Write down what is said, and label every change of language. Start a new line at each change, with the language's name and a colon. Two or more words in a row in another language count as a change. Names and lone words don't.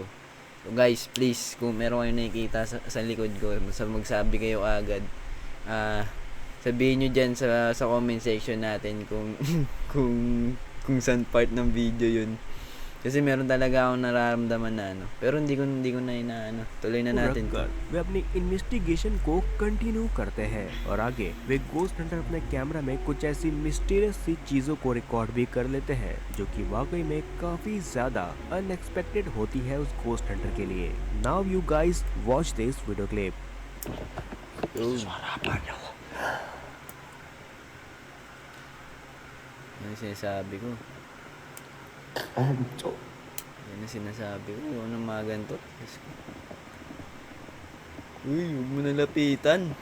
Filipino: So guys, please, kung meron kayo nakikita sa likod ko, magsabi kayo agad. Sabihin nyo dyan sa
English: comment section
Filipino: natin kung kung saan part ng video yun. Kasi meron talaga akong nararamdaman na ano. Pero hindi ko na inaano. Tuloy na natin to.
Hindi: रखकर वे अपनी इन्वेस्टिगेशन को कंटिन्यू करते हैं और आगे वे
English: ghost hunter
Hindi: अपने कैमरा में कुछ ऐसी मिस्टीरियस सी चीजों को रिकॉर्ड भी कर लेते हैं जो कि वाकई में काफी ज्यादा अनएक्सपेक्टेड होती है उस गोस्ट हंटर के लिए।
English: Now you guys watch this video clip.
Filipino: Ano sinasabi ko? Yan ang sinasabi ko. Yung ng mga ganito. Uy, huwag mo nalapitan.